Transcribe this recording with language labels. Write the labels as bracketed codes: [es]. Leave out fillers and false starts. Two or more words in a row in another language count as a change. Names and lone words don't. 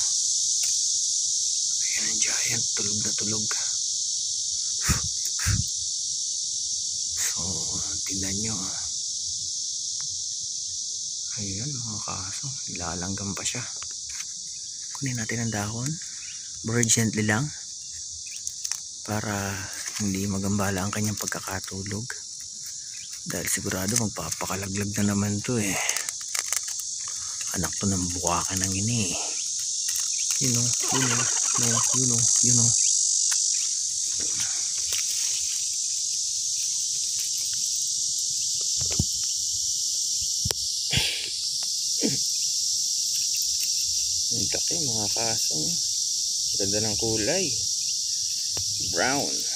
[tl] Ayan ang giant, tulog na tulog. So, tingnan nyo. Ayan mga kaso, nilalanggam pa siya. Kunin natin ang dahon. [en] Very gently lang. [tl] Para hindi magambala ang kanyang pagkakatulog. Dahil sigurado magpapakalaglag na naman to eh. Anak to ng bukakan ng ini. [en] You know, you know, no, you know, you know. [tl] Ang laki mga kasong. Ganda ng kulay. Brown.